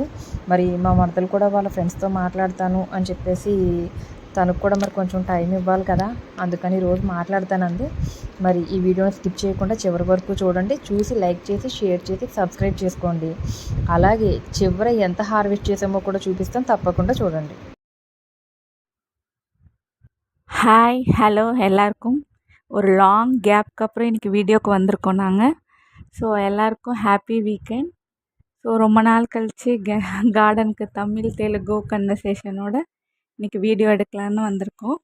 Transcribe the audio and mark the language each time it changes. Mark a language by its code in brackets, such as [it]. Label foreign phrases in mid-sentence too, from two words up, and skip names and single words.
[te] మరి మా మరదలు కూడా వాళ్ళ ఫ్రెండ్స్తో మాట్లాడతాను అని చెప్పేసి తనకు కూడా మరి కొంచెం టైం ఇవ్వాలి కదా, అందుకని రోజు మాట్లాడతానంది. మరి ఈ వీడియోని స్కిప్ చేయకుండా చివరి వరకు చూడండి. చూసి లైక్ చేసి షేర్ చేసి సబ్స్క్రైబ్ చేసుకోండి. అలాగే చివర ఎంత హార్వెస్ట్ చేసామో కూడా చూపిస్తాం, తప్పకుండా చూడండి. [en] hi hello [ta] எல்லாருக்கும் ஒரு லாங் கேப்க்கு அப்புறம் இன்றைக்கி வீடியோக்கு வந்திருக்கோம் நாங்கள். ஸோ எல்லாருக்கும் [en] happy weekend. [ta] ஸோ ரொம்ப நாள் கழித்து கார்டனுக்கு தமிழ் தெலுங்கு கன்வர்சேஷனோட இன்றைக்கி வீடியோ எடுக்கலான்னு வந்திருக்கோம்.